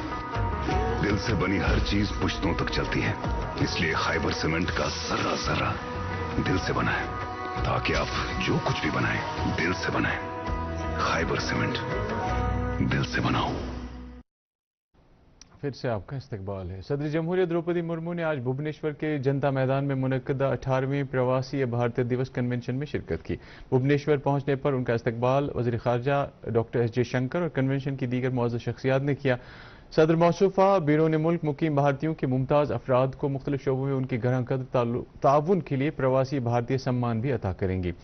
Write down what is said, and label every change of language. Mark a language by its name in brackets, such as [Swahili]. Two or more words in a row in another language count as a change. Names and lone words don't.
[Urdu] دل سے بنی ہر چیز پشتوں تک چلتی ہے، اس لیے خیبر سیمنٹ کا ذرہ ذرہ دل سے بنا ہے تاکہ آپ جو کچھ بھی بنائیں دل سے بنائیں۔ خیبر سیمنٹ، دل سے بناؤ۔ پھر سے آپ کا استقبال ہے۔ صدر جمہوریہ دروپدی مرمو نے آج بھبنیشور کے جنتا میدان میں منعقدہ 18ویں پرواسی بھارتیہ دیوس کنونشن میں شرکت کی۔ بھبنیشور پہنچنے پر ان کا استقبال وزیر خارجہ ڈاکٹر S. جے شنکر اور کنونشن کی دیگر معزز شخصیات نے کیا۔ صدر موصوفہ بیرون ملک مقیم بھارتیوں کے ممتاز افراد کو مختلف شعبوں میں ان کے گراں قدر تعاون کے لیے پرواسی بھارتیہ سمان بھی عطا کریں گی۔